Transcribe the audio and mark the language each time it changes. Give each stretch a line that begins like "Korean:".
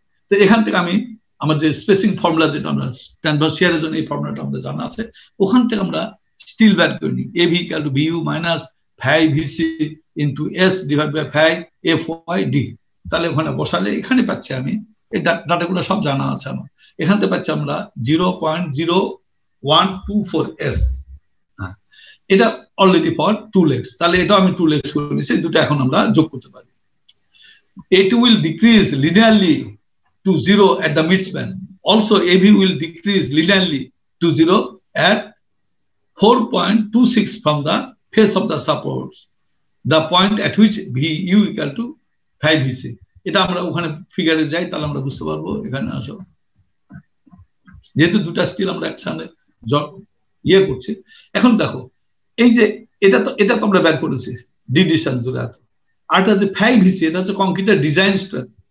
Bangla: তো এখান থেকে আমি আমার যে স্পেসিং ফর্মুলা, যেটা আমরা ট্রান্সভার্স শিয়ারের জন্য এই ফর্মুলাটা আমাদের জানা আছে, ওখান থেকে আমরা স্টিল বের করে নিই, A V equal to BU minus 5 VC into S divide by 5 FY D. তাহলে ওখানে বসালে এখানে পাচ্ছি আমি, এই ডাটাগুলো সব জানা আছে আমার, এখান থেকে পাচ্ছি আমরা 0.0124 s। এটা অলরেডি ফর টু লেগস, তাহলে এটা আমি টু লেগস করে নিয়েছি, দুটো এখন আমরা যোগ করতে পারি।
English: it will decrease linearly to 0 at the midspan. Also AB will decrease linearly to 0 at 4.26 from the face of the supports, the point at which VU equal to 5 VC.
Bangla: এটা আমরা ওখানে ফিগারে যাই, তাহলে আমরা বুঝতে পারবো। এখানে আসো, যেহেতু দুটা স্টিল আমরা একসাথে ইয়ে করছি। এখন দেখো এই যে এটা তো আমরা বের করেছি ডি ডিস্টেন্স জুড়ে এত, আর এটা যে 5 ভিসি, এটা হচ্ছে কংক্রিটের ডিজাইন স্ট্রেংথ।